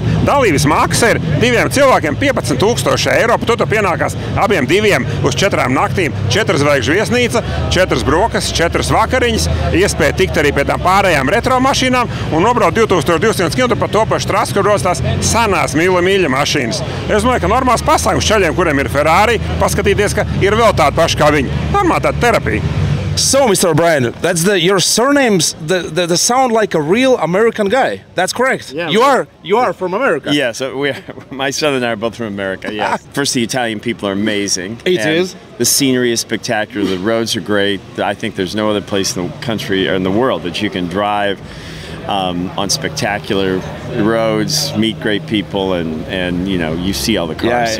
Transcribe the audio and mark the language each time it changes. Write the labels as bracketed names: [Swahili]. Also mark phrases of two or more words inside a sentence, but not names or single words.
[Latvian] Dalības maksa ir 2 cilvēkiem 15 000 eiro, par to pienākās abiem 2 uz 4 naktīm, 4 zvaigžņu viesnīca, 4 brokas, 4 vakariņas, iespēja tikt arī pie tām pārējām retro mašīnām un nobraukt 2200 km pa to pašu trasu, kur rodas tās sanās mīļa mašīnas. Es domāju, ka normāls pasākums ceļiem, kuriem ir Ferrari, paskatīties, ka ir vēl tāda paša kā viņi. Normāla tāda terapija. [English] So, Mr. O'Brien, that's your surnames. The sound like a real American guy. That's correct. Yeah. You are from America. Yeah. So my son and I are both from America. Yeah. First, the Italian people are amazing. It is. The scenery is spectacular. The roads are great. I think there's no other place in the country or in the world that you can drive on spectacular roads, meet great people, and you see all the cars.